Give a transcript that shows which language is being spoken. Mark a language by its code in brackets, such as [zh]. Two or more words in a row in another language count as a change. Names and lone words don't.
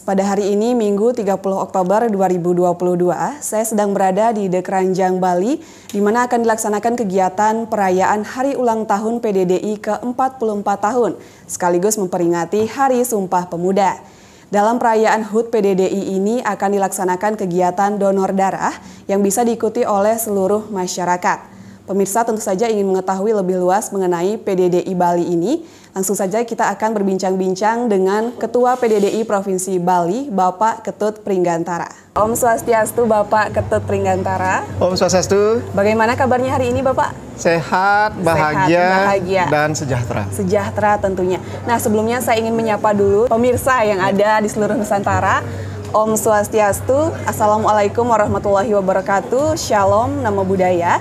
[id] Pada hari ini, Minggu 30 Oktober 2022, saya sedang berada di The Keranjang, Bali, di mana akan dilaksanakan kegiatan perayaan Hari Ulang Tahun PDDI ke-44 tahun, sekaligus memperingati Hari Sumpah Pemuda. Dalam perayaan HUT PDDI ini akan dilaksanakan kegiatan donor darah yang bisa diikuti oleh seluruh masyarakat. Pemirsa tentu saja ingin mengetahui lebih luas mengenai PDDI Bali ini. Langsung saja kita akan berbincang-bincang dengan Ketua PDDI Provinsi Bali, Bapak Ketut Pringgantara. Om Swastiastu, Bapak Ketut Pringgantara. Om Swastiastu. Bagaimana kabarnya hari ini, Bapak? Sehat, bahagia, dan sejahtera. Sejahtera tentunya. Nah, sebelumnya saya ingin menyapa dulu pemirsa yang ada di seluruh Nusantara. [sa] Om Swastiastu, [ar] Assalamualaikum warahmatullahi wabarakatuh, Shalom, [pi] Namo Buddhaya.